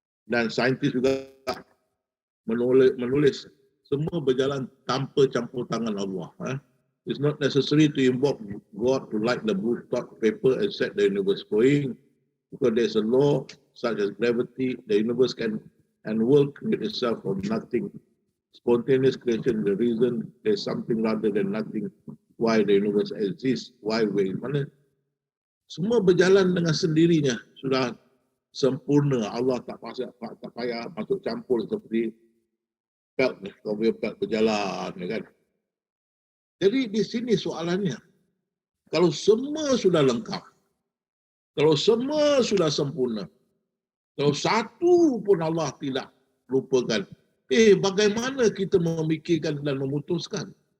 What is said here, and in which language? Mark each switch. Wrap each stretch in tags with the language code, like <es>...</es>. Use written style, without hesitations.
<ms>Dan saintis juga menulis semua berjalan tanpa campur tangan Allah.</ms> <en>It's not necessary to invoke God to light the blue dot paper and set the universe going, because there's a law such as gravity. The universe can and will create itself from nothing. Spontaneous creation, the reason there's something rather than nothing. Why the universe exists? Why we?</en> <ms>Mana? Semua berjalan dengan sendirinya. Sudah sempurna. Allah tak payah masuk campur seperti belt ni. Kau punya belt berjalan, kan? Jadi di sini soalannya, kalau semua sudah lengkap, kalau semua sudah sempurna, kalau satu pun Allah tidak lupakan, bagaimana kita memikirkan dan memutuskan?</ms>